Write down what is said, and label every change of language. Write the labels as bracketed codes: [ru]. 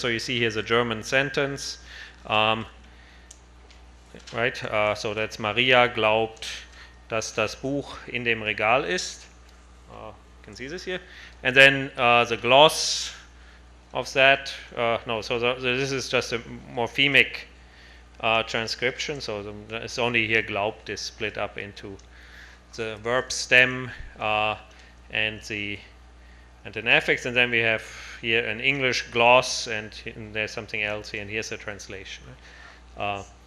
[en] So you see here's a German sentence, right? So that's [de] Maria glaubt, dass das Buch in dem Regal ist. [en] You can see this here, and then the gloss of that. No, so this is just a morphemic transcription. So it's only here glaubt is split up into the verb stem and an affix, and then we have here an English gloss, and there's something else here, and here's a translation. Yeah?